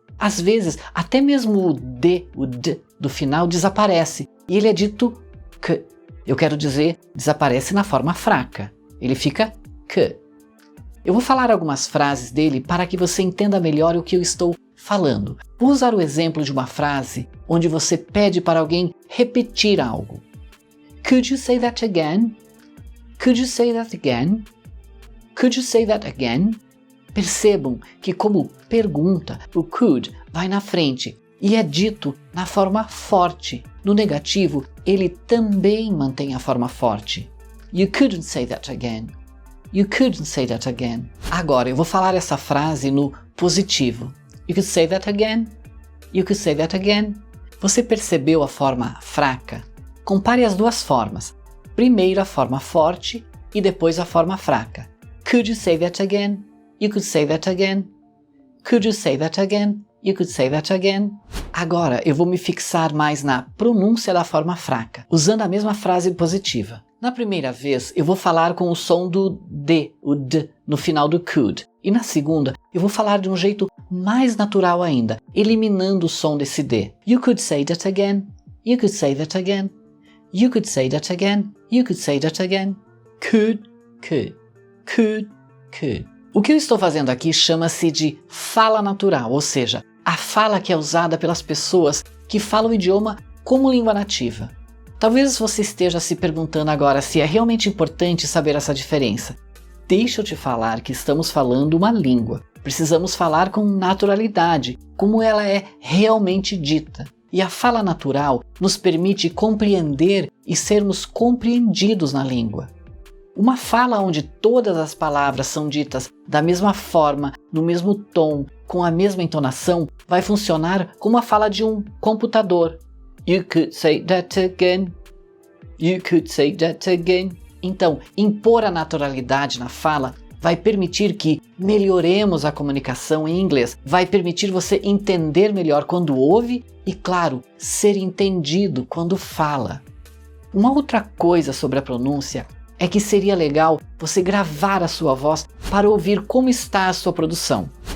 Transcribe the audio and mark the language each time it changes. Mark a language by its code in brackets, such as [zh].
[pt] Às vezes, até mesmo o D do final desaparece e ele é dito k. Eu quero dizer, desaparece na forma fraca. Ele fica k. Eu vou falar algumas frases dele para que você entenda melhor o que eu estou falando. Vou usar o exemplo de uma frase onde você pede para alguém repetir algo. [en] Could you say that again? Could you say that again? Could you say that again? [pt] Percebam que como pergunta, o could vai na frente e é dito na forma forte. No negativo, ele também mantém a forma forte. [en] You couldn't say that again. You couldn't say that again. [pt] Agora, eu vou falar essa frase no positivo. [en] You could say that again. You could say that again. [pt] Você percebeu a forma fraca? Compare as duas formas. Primeiro a forma forte e depois a forma fraca. [en] Could you say that again? You could say that again. Could you say that again? You could say that again. [pt] Agora eu vou me fixar mais na pronúncia da forma fraca, usando a mesma frase positiva. Na primeira vez, eu vou falar com o som do D, o D, no final do could. E na segunda, eu vou falar de um jeito mais natural ainda, eliminando o som desse D. [en] You could say that again. You could say that again. You could say that again. You could say that again. Could, could. Could, could. [pt] O que eu estou fazendo aqui chama-se de fala natural, ou seja, a fala que é usada pelas pessoas que falam o idioma como língua nativa. Talvez você esteja se perguntando agora se é realmente importante saber essa diferença. deixa eu te falar que estamos falando uma língua. Precisamos falar com naturalidade, como ela é realmente dita. E a fala natural nos permite compreender e sermos compreendidos na língua. Uma fala onde todas as palavras são ditas da mesma forma, no mesmo tom, com a mesma entonação, vai funcionar como a fala de um computador. [en] You could say that again. You could say that again. [pt] Então, impor a naturalidade na fala vai permitir que melhoremos a comunicação em inglês, vai permitir você entender melhor quando ouve e, claro, ser entendido quando fala. Uma outra coisa sobre a pronúncia é que seria legal você gravar a sua voz para ouvir como está a sua produção.